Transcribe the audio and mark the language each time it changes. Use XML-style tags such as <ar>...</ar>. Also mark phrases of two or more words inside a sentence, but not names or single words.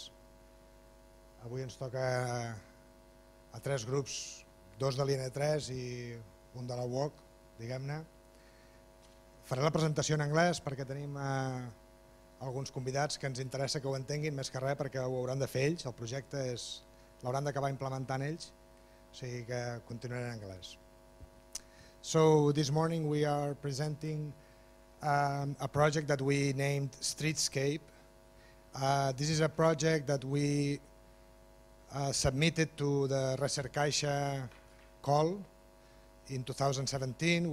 <ca>Avui ens toca a 3 grups, 2 de l'IN3 i un de la UOC, diguem-ne. Faré la presentació en anglès perquè tenim alguns convidats que ens interessa que ho entenguin, més que res perquè ho hauran de fer ells, el projecte l'hauran d'acabar implementant ells, o sigui que continuaré en anglès.</ca> <en>So this morning we are presenting a project that we named Streetscape. This is a project that we submitted to the Recercaixa call in 2017.</en>